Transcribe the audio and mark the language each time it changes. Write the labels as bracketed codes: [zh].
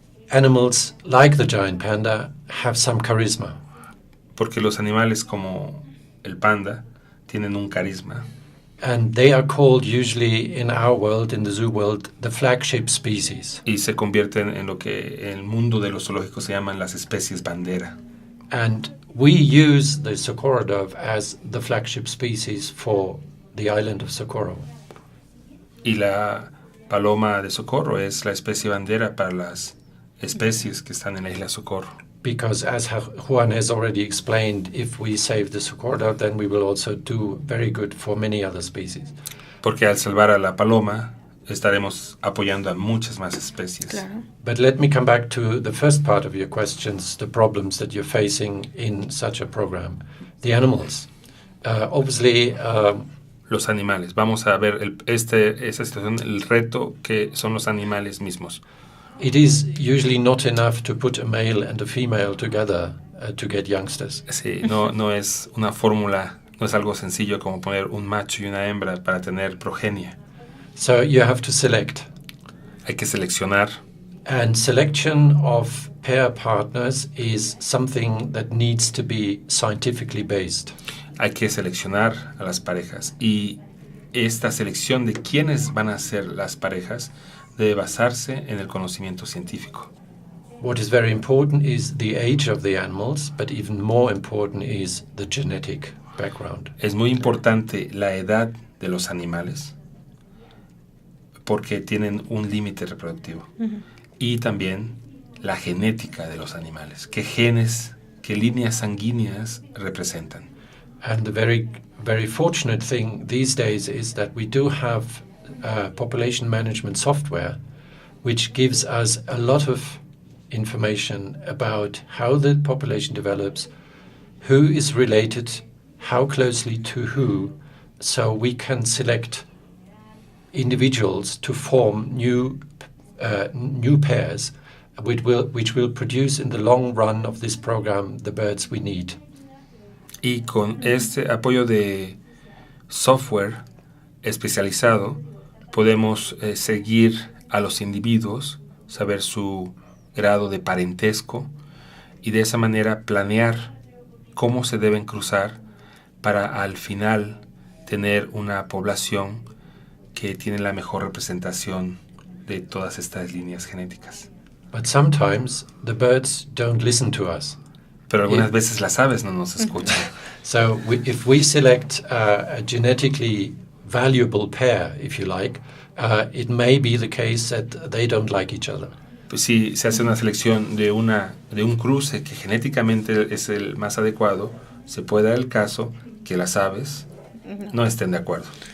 [en] Animals like the giant panda have some charisma. [es] Porque los animales como el panda tienen un carisma. [en] And they are called usually in our world, in the zoo world, the flagship species. [es] Y se convierten en lo que en el mundo de los zoológicos se llaman las especies bandera. [en] And we use the Socorro dove as the flagship species for the island of Socorro. [es] Y la paloma de Socorro es la especie bandera para las especies que están en la isla Socorro. [en] Because as Juan has already explained, if we save the Socorro dove, then we will also do very good for many other species. [es] Porque al salvar a la paloma, estaremos apoyando a muchas más especies. Claro. [en] But let me come back to the first part of your questions, the problems that you're facing in such a program. The animals. Obviously, [es] Los animales. Vamos a ver esa situación, el reto que son los animales mismos. [en] it is usually not enough to put a male and a female together to get youngsters. [es] Sí, no es una fórmula, no es algo sencillo como poner un macho y una hembra para tener progenie. [en] So you have to select. [es] Hay que seleccionar. [en] And selection of pair partners is something that needs to be scientifically based. [es] Hay que seleccionar a las parejas. Y esta selección de quiénes van a ser las parejas debe basarse en el conocimiento científico. [en] What is very important is the age of the animals, but even more important is the genetic background. [es] Es muy importante la edad de los animales porque tienen un límite reproductivo. Y también la genética de los animales. ¿Qué genes, qué líneas sanguíneas representan? [en] And the very, very fortunate thing these days is that we do have population management software which gives us a lot of information about how the population develops, who is related, how closely to who, so we can select individuals to form new pairs which will produce in the long run of this program the birds we need. [es] Y con este apoyo de software especializado podemos seguir a los individuos, saber su grado de parentesco y de esa manera planear cómo se deben cruzar para al final tener una población que tiene la mejor representación de todas estas líneas genéticas. [en] But sometimes the birds don't listen to us. [es] Pero algunas veces las aves no nos escuchan. [en] So if we select a genetically valuable pair, if you like, it may be the case that they don't like each other. [es] Pues si se hace una selección de un cruce que genéticamente es el más adecuado, se puede dar el caso que las aves no estén de acuerdo.